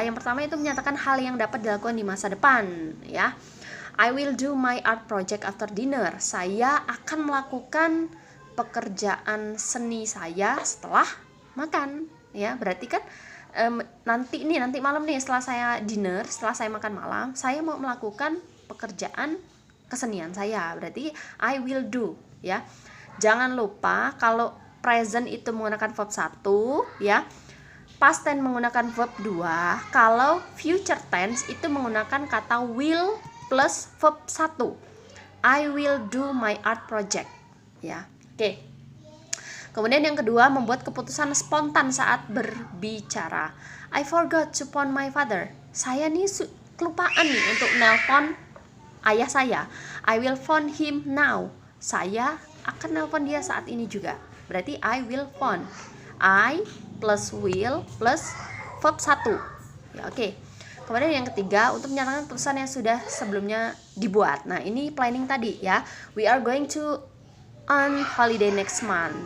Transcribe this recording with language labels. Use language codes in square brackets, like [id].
[id] Yang pertama itu menyatakan hal yang dapat dilakukan di masa depan, ya. [en] I will do my art project after dinner. [id] Saya akan melakukan pekerjaan seni saya setelah makan. Ya, berarti kan nanti malam nih setelah saya dinner, setelah saya makan malam, saya mau melakukan pekerjaan kesenian saya. Berarti [en] I will do. [id] Ya, jangan lupa kalau present itu menggunakan verb 1, ya. Past tense menggunakan verb 2. Kalau future tense itu menggunakan kata will plus verb 1. [en] I will do my art project ya. Oke. [id] Kemudian yang kedua, membuat keputusan spontan saat berbicara. [en] I forgot to phone my father. [id] Saya nih kelupaan nih untuk nelpon ayah saya. [en] I will phone him now. [id] Saya akan nelpon dia saat ini juga. Berarti [en] I will phone. I plus will plus verb 1 ya. Oke. [id] Kemudian yang ketiga, untuk menyatakan keputusan yang sudah sebelumnya dibuat. Nah, ini planning tadi ya. [en] We are going to on holiday next month.